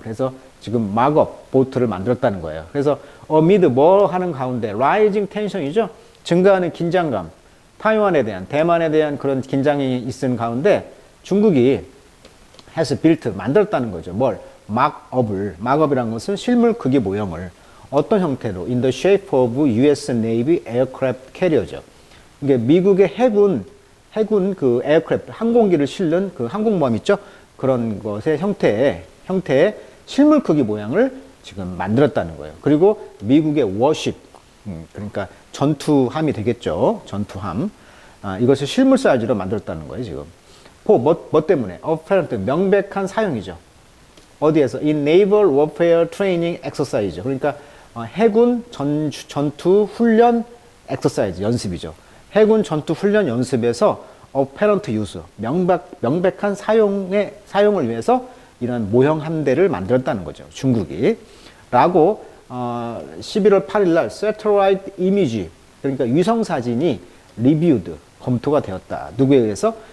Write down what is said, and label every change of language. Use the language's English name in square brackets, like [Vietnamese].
[Korean] 그래서 지금 막업 보트를 만들었다는 거예요. 그래서 amid 뭐 하는 가운데 [English] rising tension [Korean] 이죠. 증가하는 긴장감, 타이완에 대한, 대만에 대한 그런 긴장이 있는 가운데 중국이 [English] has built, [Korean] 만들었다는 거죠. 뭘? 막업이라는 것은 실물 크기 모형을 어떤 형태로? [English] In the shape of US Navy aircraft carrier죠. [Korean] 이게 미국의 해군 그 에어크래프트, 항공기를 실는 그 항공모함 있죠? 그런 것의 형태의 실물 크기 모양을 지금 만들었다는 거예요. 그리고 미국의 워십, 그러니까 전투함이 되겠죠. 전투함. 이것을 실물 사이즈로 만들었다는 거예요, 지금. 뭐 때문에? apparent, 명백한 사용이죠. 어디에서? [English] In Naval Warfare Training Exercise. [Korean] 그러니까 해군 전투 훈련 엑서사이즈, 연습이죠. 해군 전투 훈련 연습에서 [English] apparent use, [Korean] 명백한 사용을 위해서 이런 모형 함대를 만들었다는 거죠. 중국이. 라고 11월 8일 날 Satellite Image, 그러니까 위성 사진이 reviewed, 검토가 되었다. 누구에 의해서?